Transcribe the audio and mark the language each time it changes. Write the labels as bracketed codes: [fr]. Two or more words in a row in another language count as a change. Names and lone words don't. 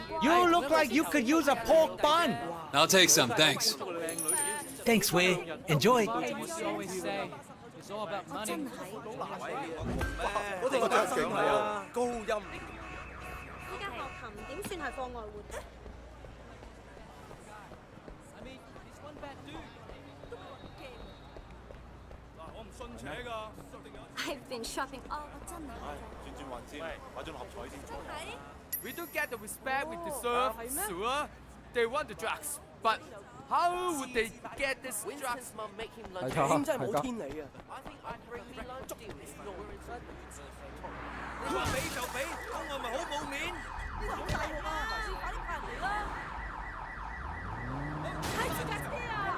[en] You look like you could use a pork bun. I'll take some, thanks. Thanks, Wei. Enjoy. It's all about money. [yue] 嗰度個着勁啊，高音。依家學琴點算係課外活動？ I've been shopping all 真係。轉轉運先，買張六合彩先。真係。 [en] We don't get the respect we deserve, sir. They want the drugs, but how would they get this drugs? [yue] 真係冇天理啊！你話俾就俾，咁我咪好冇面？呢個好大鑊啊！快啲派人嚟啦！睇住架車啊！